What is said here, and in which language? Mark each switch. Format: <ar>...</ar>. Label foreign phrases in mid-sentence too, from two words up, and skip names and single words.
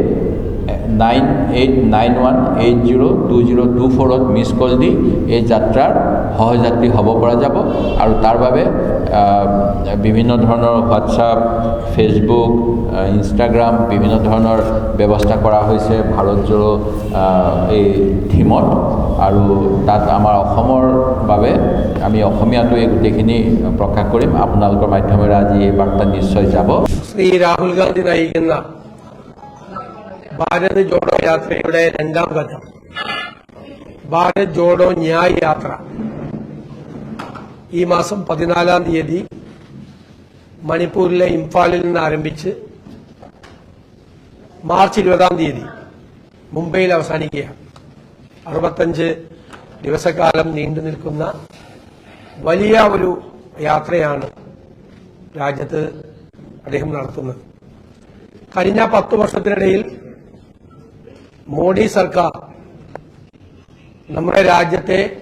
<as>9891802024 মিস কল দি এই যাত্ৰাৰ সহযাত্ৰী হ'ব পৰা যাব আৰু তাৰ বাবে বিভিন্ন ধৰণৰ হোৱাটছআপ ফেসবুক ইনষ্টাগ্ৰাম বিভিন্ন ধৰণৰ ব্যৱস্থা কৰা হৈছে ভাৰত জোড়ো এই থিমত আৰু তাত আমাৰ অসমৰ বাবে আমি অসমীয়াটো এই গোটেইখিনি প্ৰকাশ কৰিম আপোনালোকৰ মাধ্যমেৰে আজি এই বাৰ্তা নিশ্চয় যাব</as> <ml>ശ്രീ രാഹുൽ ഗാന്ധി നയിക്കുന്ന ഭാരത് ജോഡോ യാത്രയുടെ രണ്ടാം ഘട്ടം ഭാരത് ജോഡോ ന്യായ് യാത്ര ഈ മാസം 14-ാം തീയതി മണിപ്പൂരിലെ ഇംഫാലിൽ നിന്ന് ആരംഭിച്ച് മാർച്ച് 20-ാം തീയതി മുംബൈയിൽ അവസാനിക്കുകയാണ് 65 ദിവസക്കാലം നീണ്ടു നിൽക്കുന്ന വലിയ ഒരു യാത്രയാണ് രാജ്യത്ത് അദ്ദേഹം നടത്തുന്നത് കഴിഞ്ഞ 10 വർഷത്തിനിടയിൽ മോഡി സർക്കാർ നമ്മുടെ രാജ്യത്തെ</ml>